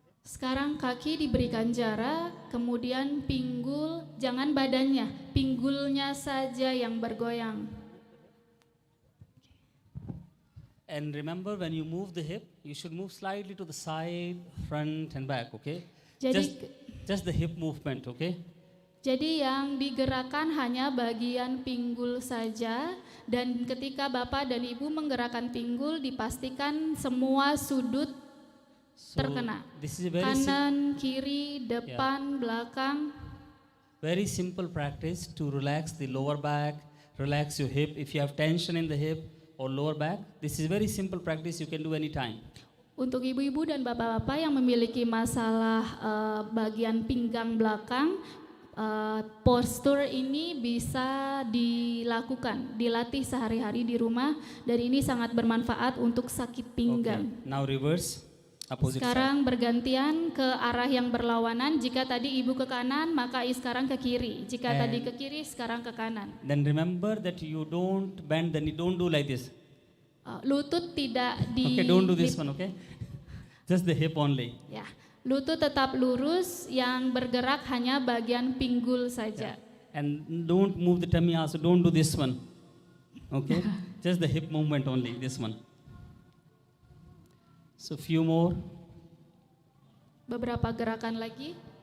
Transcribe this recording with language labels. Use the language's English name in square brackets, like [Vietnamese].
[Indonesian] Sekarang kaki diberikan jarak, kemudian pinggul, jangan badannya, pinggulnya saja yang bergoyang. [English] And remember, when you move the hip, you should move slightly to the side, front, and back, okay? [Indonesian] Jadi [English] Just the hip movement, okay? [Indonesian] Jadi yang digerakkan hanya bagian pinggul saja, dan ketika Bapak dan Ibu menggerakkan pinggul dipastikan semua sudut [English] So [Indonesian] terkena. [English] this is a very [Indonesian] Kanan, kiri, depan, belakang. [English] Very simple practice to relax the lower back, relax your hip. If you have tension in the hip or lower back, this is very simple practice you can do anytime. [Indonesian] Untuk ibu-ibu dan bapak-bapak yang memiliki masalah bagian pinggang belakang, postur ini bisa dilakukan, dilatih sehari-hari di rumah, dan ini sangat bermanfaat untuk sakit pinggang. [English] Okay. Now reverse, opposite side. [Indonesian] Sekarang bergantian ke arah yang berlawanan. Jika tadi ibu ke kanan, maka sekarang ke kiri. Jika tadi ke kiri, sekarang ke kanan. [English] Then remember that you don't bend the knee, don't do like this. [Indonesian] Lutut tidak di... [English] Okay, don't do this one, okay? Just the hip only. [Indonesian] Ya, lutut tetap lurus, yang bergerak hanya bagian pinggul saja. [English] And don't move the tummy also, don't do this one. Okay? Just the hip movement only, this one. So few more. [Indonesian] Beberapa gerakan lagi.